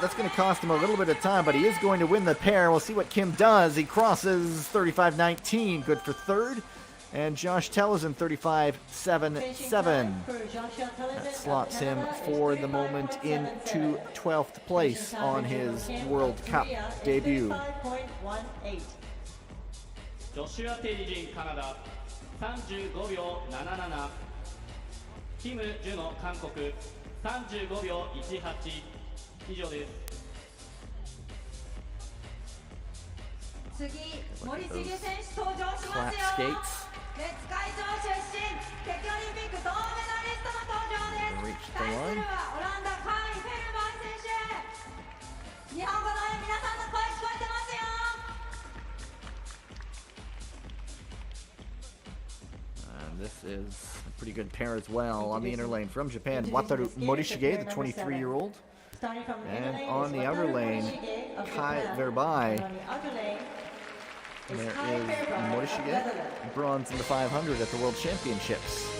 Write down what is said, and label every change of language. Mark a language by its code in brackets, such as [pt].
[en] That's going to cost him a little bit of time, but he is going to win the pair. We'll see what Kim does. He crosses 35.19, good for third. And Josh Tellison, 35.77. That slots him for the moment into 12th place on his World Cup debut. [ja] ジョシュア・テリジンカナダ35秒77。キム・ジュノ韓国35秒18。以上です。次、森重選手登場しますよ。 [en] Flat skates. [ja] 別会場出身、北京オリンピック銅メダリストの登場です。 [en] Reached the [ja] 対す [en] line. [ja] るはオランダカイ・フェルバー選手。日本語の皆さんの声聞こえてますよ。 [en] And this is a pretty good pair as well on the inner lane from Japan. Wataru Morishige, the 23-year-old. And on the outer lane, Kai Verbai. There is Morishige, bronze in the 500 at the World Championships.